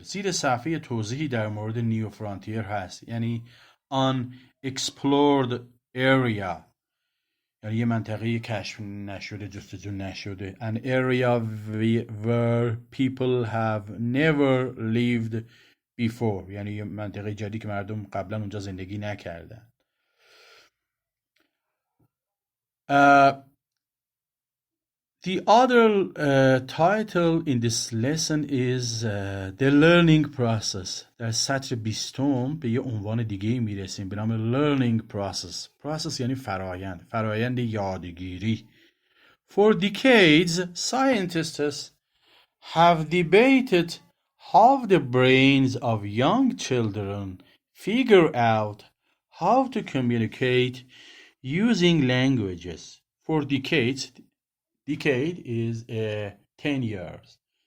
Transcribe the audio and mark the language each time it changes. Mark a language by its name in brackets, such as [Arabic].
[Persian] زیر صفحه توضیحی در مورد new frontier هست، یعنی [English] unexplored area [Persian] یعنی یه منطقه کشف نشده، جستجو نشده. [English] An area where people have never lived before. [Persian] یعنی یه منطقه جدیدی که مردم قبلا اونجا زندگی نکردن. [English] The other title in this lesson is the learning process. [Persian] در سطر 20 به یه عنوان دیگه میرسیم به نام [English] learning process. [Persian] Process یعنی فرایند یادگیری. [English] For decades, scientists have debated how the brains of young children figure out how to communicate using languages. For decades, decade is 10 years.